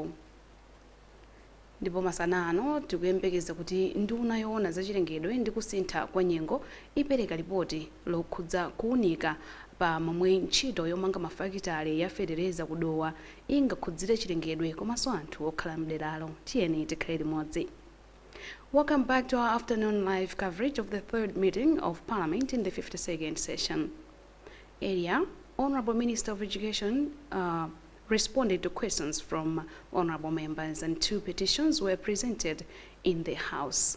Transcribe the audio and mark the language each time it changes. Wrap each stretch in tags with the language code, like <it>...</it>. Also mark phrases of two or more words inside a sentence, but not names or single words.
<ny>Ndipo masana ano tikuyembekeza kuti nduna yoona zachilengedwe ndi kusintha kwa nyengo ipereka lipoti lokhudza kuwunika pa momwe ntchito yomanga mafakitale ya fetereza kudowa ingakhudzire chilengedwe komanso anthu okhala mderalo. Tiyeni tikhale limodzi.</ny> <en>Welcome back to our afternoon live coverage of the third meeting of Parliament in the 52nd session. Earlier, Honorable Minister of Education responded to questions from honorable members, and 2 petitions were presented in the House.</en>